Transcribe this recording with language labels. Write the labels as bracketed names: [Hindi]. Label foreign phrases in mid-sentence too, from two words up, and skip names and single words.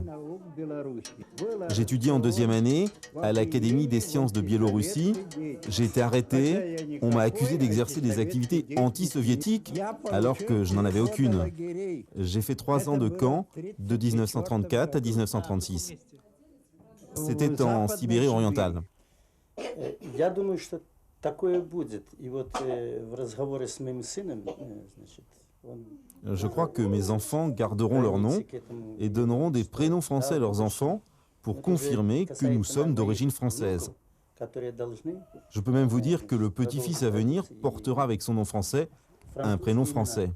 [French] J'étudiais en deuxième année à l'Académie des sciences de Biélorussie. J'ai été arrêté. On m'a accusé d'exercer des activités anti-soviétiques alors que je n'en avais aucune. J'ai fait 3 ans de camp de 1934 à 1936. C'était en Sibérie orientale. [Russian] Я думаю, что такое будет. И вот в разговоре с моим сыном, значит, [French] Je crois que mes enfants garderont leur nom et donneront des prénoms français à leurs enfants pour confirmer que nous sommes d'origine française. Je peux même vous dire que le petit-fils à venir portera avec son nom français un prénom français.